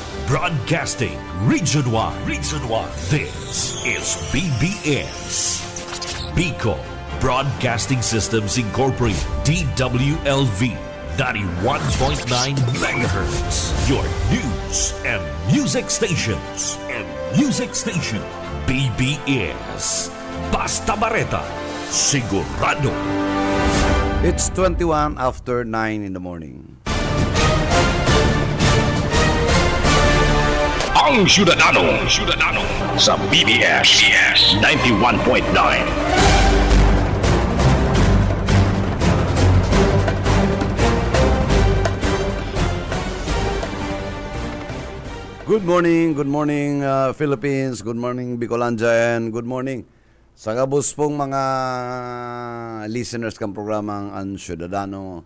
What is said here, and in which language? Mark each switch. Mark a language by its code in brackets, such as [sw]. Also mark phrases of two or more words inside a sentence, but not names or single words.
[en] Broadcasting Region 1. Region 1. This is BBS. Bicol Broadcasting Systems Incorporated. DWLV. 91.9 megahertz. Your news and music stations. [bik] BBS. Basta Bareta. Sigurado. [en] It's 21 after 9 in the morning. [bik] Ang Syudadano sa BBS 91.9. [en] Good morning Philippines, good morning Bicolandia, and good morning [bik] sa kabus pong mga listeners kang programang Ang Syudadano.